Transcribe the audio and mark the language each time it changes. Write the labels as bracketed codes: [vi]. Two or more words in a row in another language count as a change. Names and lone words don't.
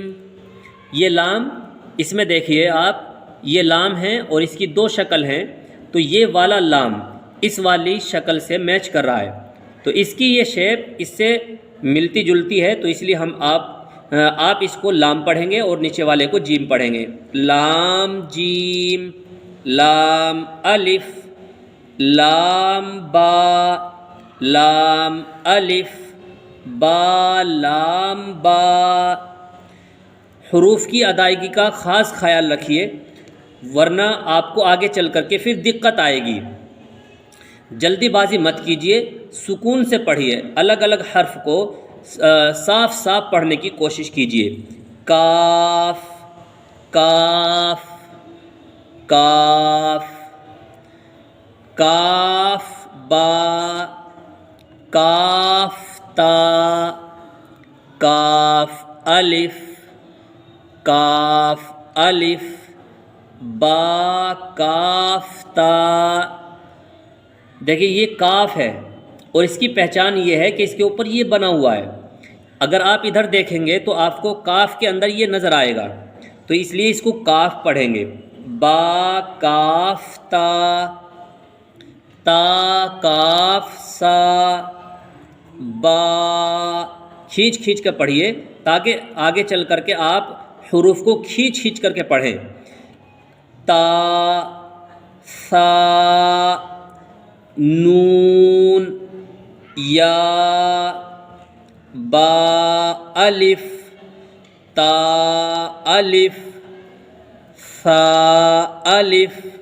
[ur] یہ لام، اس میں دیکھیے آپ یہ لام ہے اور اس کی 2 شکل ہیں، تو یہ والا لام اس والی شکل سے میچ کر رہا ہے، تو اس کی یہ شیپ اس سے ملتی جلتی ہے، تو اس لیے آپ اس کو لام پڑھیں گے اور نیچے والے کو جیم پڑھیں گے۔ لام جیم لام الف لام با لام الف با لام با۔ حروف کی ادائیگی کا خاص خیال رکھیے، ورنہ آپ کو آگے چل کر کے پھر دقت آئے گی۔ جلدی بازی مت کیجیے، سکون سے پڑھیے، الگ الگ حرف کو صاف صاف پڑھنے کی کوشش کیجیے۔ کاف کاف کاف کاف با کاف تا کاف الف کاف الف با کاف تا۔ دیکھیے یہ کاف ہے اور اس کی پہچان یہ ہے کہ اس کے اوپر یہ بنا ہوا ہے، اگر آپ ادھر دیکھیں گے تو آپ کو کاف کے اندر یہ نظر آئے گا، تو اس لیے اس کو کاف پڑھیں گے۔ با کاف تا تا کاف سا با، کھینچ کھینچ کر پڑھیے تاکہ آگے چل کر کے آپ حروف کو کھینچ کھینچ کر کے پڑھیں۔ تا سا نون یا با الف تا الف سا الف